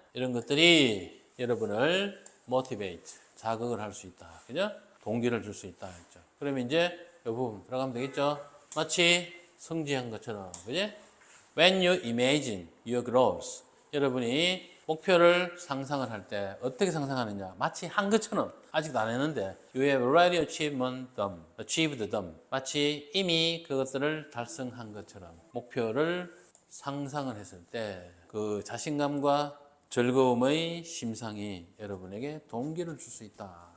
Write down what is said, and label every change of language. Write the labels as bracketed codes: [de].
[ko] 이런 것들이 여러분을 motivate. 자극을 할 수 있다. 그죠? 동기를 줄 수 있다. 했죠. 그러면 이제 이 부분 들어가면 되겠죠? 마치 성취한 것처럼. 그지? [en] When you imagine your goals. [ko] 여러분이 목표를 상상을 할 때 어떻게 상상하느냐? 마치 한 것처럼 아직도 안 했는데 [en] you have already achieved them. [ko] 마치 이미 그것들을 달성한 것처럼 목표를 상상을 했을 때 그 자신감과 즐거움의 심상이 여러분에게 동기를 줄 수 있다.